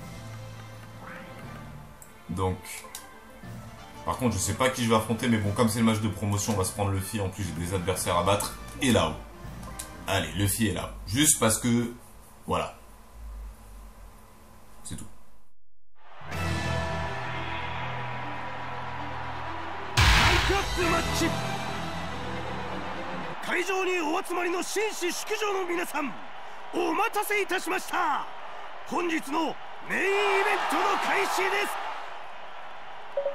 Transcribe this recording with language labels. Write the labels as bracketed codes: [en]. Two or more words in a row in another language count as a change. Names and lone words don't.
[fr] Donc. Par contre, je sais pas qui je vais affronter, mais bon, comme c'est le match de promotion, on va se prendre Luffy. En plus, j'ai des adversaires à battre. Et là-haut. Allez, Luffy est là. Juste parce que... Voilà. C'est tout. [ja] 会場にお集まりの紳士淑女の皆さん、お待たせいたしました。本日のメインイベントの開始です。